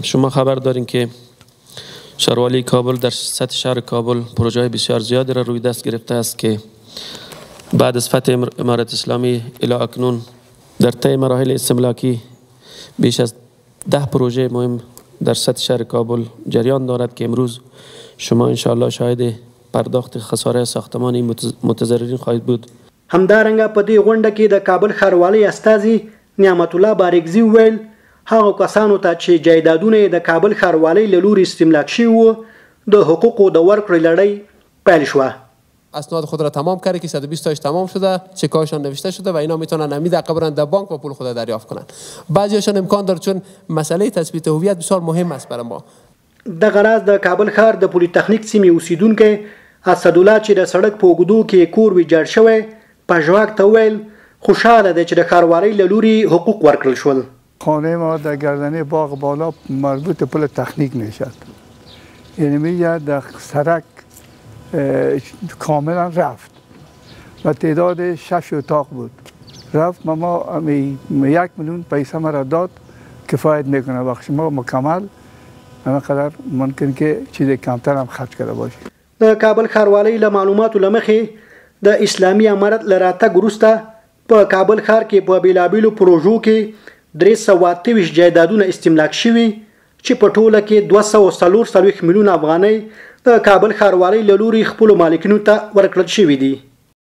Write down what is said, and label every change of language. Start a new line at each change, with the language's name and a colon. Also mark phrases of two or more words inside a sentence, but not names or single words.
Persian: شما خبر دارین که شهروالی کابل در سطح شهر کابل پروژه بسیار زیادی را روی دست گرفته است که بعد از فتح امارت اسلامی الی اکنون در طی مراحل استملاکی بیش از 10 پروژه مهم در سطح شهر کابل جریان دارد که امروز شما انشاءالله شاهد پرداخت خساره ساختمانی متضررین خواهید بود.
Pashto: همدارنګه په دې غونډه کې د کابل ښاروالۍ استازي نعمت الله بارکزي وویل هغو کسانو ته چې جایدادونه د کابل ښاروالۍ له لوري استملاک شوي وو د حقوقو د ورکړې لړۍ پیل شوه.
Persian: اسناد خود را تمام کرده که 120 تاش تمام شده، چکاشان نوشته شده و اینا میتونن همین دقیقه برن در بانک و پول خود دریافت کنن. بعضیاشون امکان داره چون مسئله تثبیت هویت بسیار مهم است برای ما.
Pashto: د غراض د کابل ښار د پولی تخنیک سیمې اوسیدونکو اسدالله چې د سړک په اوږدو کې کور ویجاړ شوی په ژواک ته ویل خوشحاله دی چې د ښاروالۍ له لوري حقوق ورکړل شول.
Persian: خانه ما در گردنه باغ بالا مربوط به پل تخنیک نشد، یعنی میگه در سرک کاملا رفت و تعداد 6 اتاق بود رفت. ما 1 میلیون پیسه مرا داد کفایت میکنه وقت ما مکمل همینقدر ممکن که چیز کمتر هم خرج کرده باشه.
Pashto: د کابل ښاروالۍ له معلوماتو له مخې د اسلامي امارت له راتګ وروسته په کابل ښار کې په بیلابیلو پروژو کې 328 جایدادونه استملاک شوي چې په ټوله کې 244 میلیون افغانۍ د کابل ښاروالۍ له لوري خپلو مالکینو ته ورکړل شوي دي.